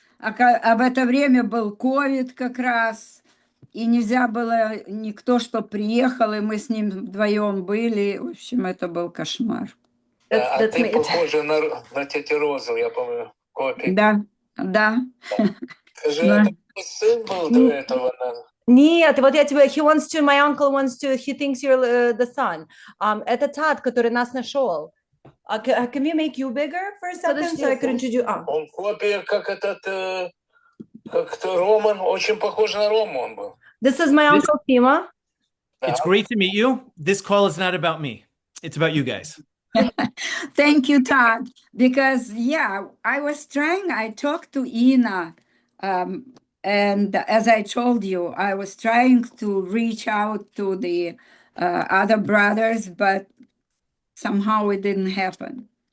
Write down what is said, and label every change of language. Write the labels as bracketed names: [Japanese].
[Russian] А в это время был ковид как раз, и нельзя было никто, что приехал, и мы с ним вдвоем были. В общем, это был кошмар. А ты похожа на тетю Розу, я помню, копий. Да, да. Скажи, Да. это твой сын был до этого? Нет, вот я тебе, [English] my uncle wants to, he thinks you're the son. [Russian] Это Todd, который нас нашел. [English] Can we make you bigger for a second, so I can introduce? [Russian] Он копия, как как-то Роман, очень похож на Рому он был. [English] This is my uncle Fima. It's great to meet you. This call is not about me. It's about you guys. Thank you, Todd. Because, yeah, I talked to Ina, and as I told you, I was trying to reach out to the other brothers, but somehow it didn't happen.